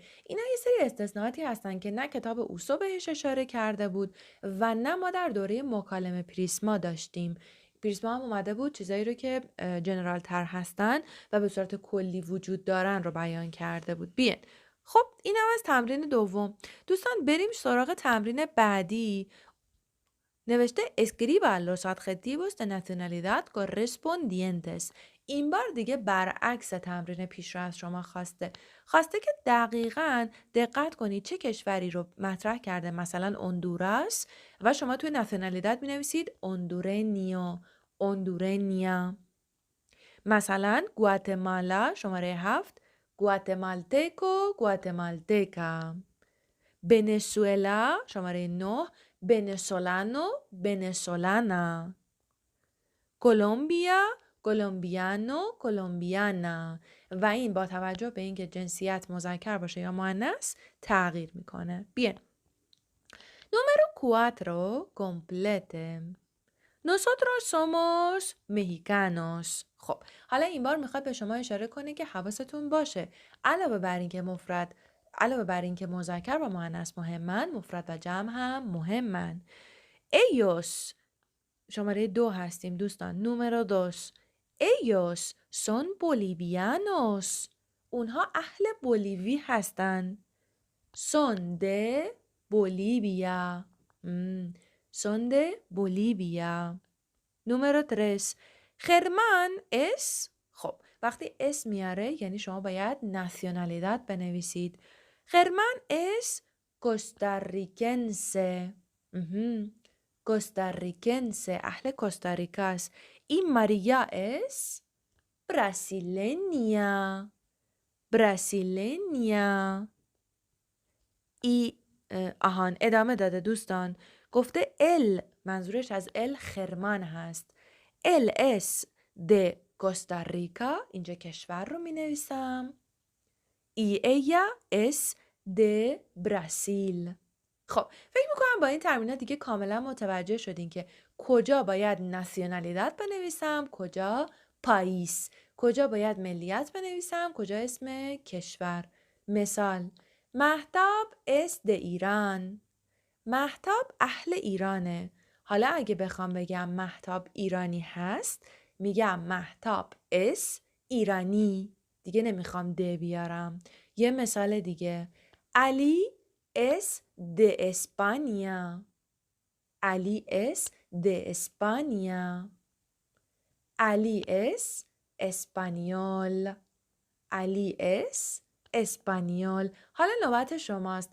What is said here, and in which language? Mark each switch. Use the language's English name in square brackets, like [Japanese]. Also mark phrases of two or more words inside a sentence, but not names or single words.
[Persian] اینا یه سری استثناءاتی هستن که نه کتاب اوسو بهش اشاره کرده بود و نه ما در دوره مکالمه پریسما داشتیم. پریسما هم اومده بود چیزایی رو که جنرال تر هستن و به صورت کلی وجود دارن رو بیان کرده بود. بیاین. خب این هم از تمرین دوم. دوستان بریم سراغ تمرین بعدی. [Spanish] نوشته escriba los adjetivos de nacionalidad correspondientes. [Persian] این بار دیگه برعکس تمرین پیش رو از شما خواسته که دقیقاً دقت کنید چه کشوری رو مطرح کرده. مثلا اندوراس و شما توی ناسیونالیداد می نویسید [Spanish] hondureño, hondureña. [Persian] مثلا گواتمالا شماره 7 [Spanish] guatemalteco, guatemalteca. [Persian] ونزوئلا شماره 9 [Spanish] venezolano, venezolana. Colombia, colombiano, colombiana. [Persian] و این با توجه به اینکه جنسیت مذکر باشه یا مؤنث تغییر میکنه. بیاین. [Spanish] Número 4 complete. Nosotros somos mexicanos. [Persian] خب حالا این بار میخواد به شما اشاره کنه که حواستون باشه علاوه بر این که مذکر و مؤنث مهمن، مفرد و جمع هم مهمن. ellos شماره 2 هستیم دوستان. [Spanish] número 2 ellos son bolivianos. [Persian] اونها اهل بولیوی هستن. [Spanish] son de Bolivia. son de Bolivia. número 3 Germán es. [Persian] خب وقتی اس میاره یعنی شما باید ناسیونالیداد بنویسید. [Spanish] Germán es costarricense. [Persian] costarricense اهل کوستاریکاست. [Spanish] Y María es brasileña. brasileña. y [Persian] ادامه داده دوستان. گفته ال منظورش از ال خرمان هست. [Spanish] Él es de Costa Rica. [Persian] اینجا کشور رو می نویسم. [Spanish] y ella es de Brasil. [Persian] خب فکر میکنم با این تمرینات دیگه کاملا متوجه شدین که کجا باید ناسیونالیداد بنویسم، کجا پاییس، کجا باید ملیت بنویسم، کجا اسم کشور. [Spanish] مثال: Mahtab es de Irán. [Persian] مهتاب اهل ایرانه. حالا اگه بخوام بگم مهتاب ایرانی هست، میگم مهتاب [Spanish] es iraní. [Persian] دیگه نمیخوام د بیارم. یه مثال دیگه: علی [Spanish] es de España. علی es de España. علی es español. Alí es español. [Persian] حالا نوبت شماست.